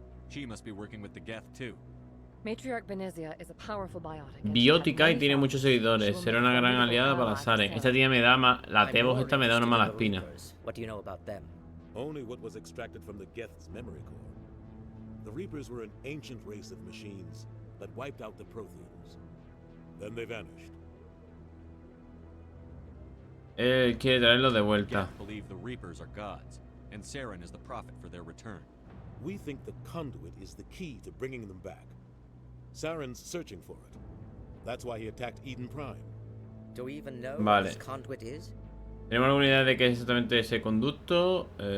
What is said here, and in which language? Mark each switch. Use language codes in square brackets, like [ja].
[en] She must be working with the Geth too. Matriarch Venezia is a powerful biotic. [es] Biótica y tiene muchos seguidores. Será una gran aliada para Saren. Esta tía me da la Tebos esta me da una mala espina. [en] What do you know about them? Only what was extracted from the Geth's memory core. The Reapers were an ancient race of machines that wiped out the Protheans. Then they vanished. [es] Quiere traerlo de vuelta. [en] Geth believe the Reapers are gods, and Saren is the prophet for their return. We think the conduit is the key to bringing them back. Saren's searching for it. That's why he attacked Eden Prime. Do we even know what this conduit is? [es] ¿Tenemos alguna idea de qué es exactamente ese conducto?